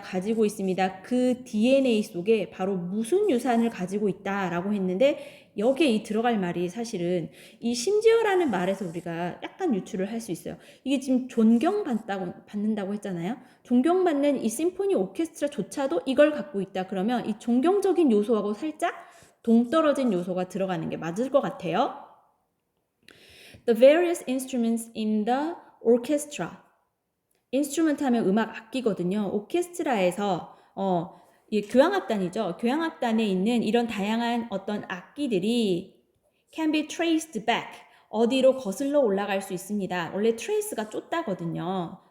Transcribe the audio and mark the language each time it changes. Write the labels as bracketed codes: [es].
[ko] 가지고 있습니다. 그 DNA 속에 바로 무슨 유산을 가지고 있다라고 했는데 여기에 이 들어갈 말이 사실은 이 심지어라는 말에서 우리가 약간 유추를 할 수 있어요. 이게 지금 존경받는다고 했잖아요. 존경받는 이 심포니 오케스트라조차도 이걸 갖고 있다. 그러면 이 존경적인 요소하고 살짝 동떨어진 요소가 들어가는 게 맞을 것 같아요. [en] The various instruments in the orchestra. [ko] 인스트루먼트 하면 음악 악기거든요. 오케스트라에서 이 교향악단이죠. 교향악단에 있는 이런 다양한 어떤 악기들이 [en] can be traced back. [ko] 어디로 거슬러 올라갈 수 있습니다. 원래 trace가 쫓다거든요.